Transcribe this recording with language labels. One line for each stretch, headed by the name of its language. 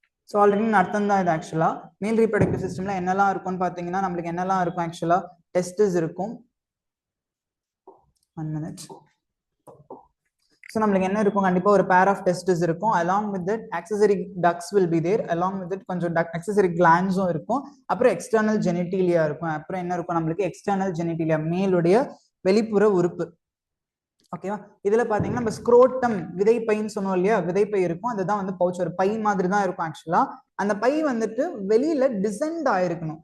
Tamil: So already அர்த்தம் தான் இது ஆக்சுவலா. மேல் ரீப்ரொடக்டிவ் சிஸ்டம்ல என்னெல்லாம் இருக்கும்னு பாத்தீங்கன்னா நம்மளுக்கு என்னெல்லாம் இருக்கும் ஆக்சுவலா, டெஸ்டிஸ் இருக்கும். 1 minute. ஸோ நம்மளுக்கு என்ன இருக்கும், கண்டிப்பா ஒரு பேர் ஆஃப் டெஸ்டிஸ் இருக்கும்.
English: along with that accessory ducts will be there. along with that
Tamil: கொஞ்சம் accessory glands-உம் இருக்கும். அப்புறம் எக்ஸ்டர்னல் ஜெனிட்டீலியா இருக்கும். அப்புறம் என்ன இருக்கும் நம்மளுக்கு, எக்ஸ்டர்னல் ஜெனிட்டீலியா, மேலுடைய வெளிப்புற உறுப்பு. ஓகேவா. இதுல பாத்தீங்கன்னா நம்ம ஸ்க்ரோட்டம், விதைப்பைன்னு சொன்னோம் இல்லையா, விதைப்பை இருக்கும். அதுதான் வந்து பவுச், ஒரு பை மாதிரி தான் இருக்கும் ஆக்சுவலா. அந்த பை வந்துட்டு வெளியில டிசெண்ட் ஆயிருக்கணும்.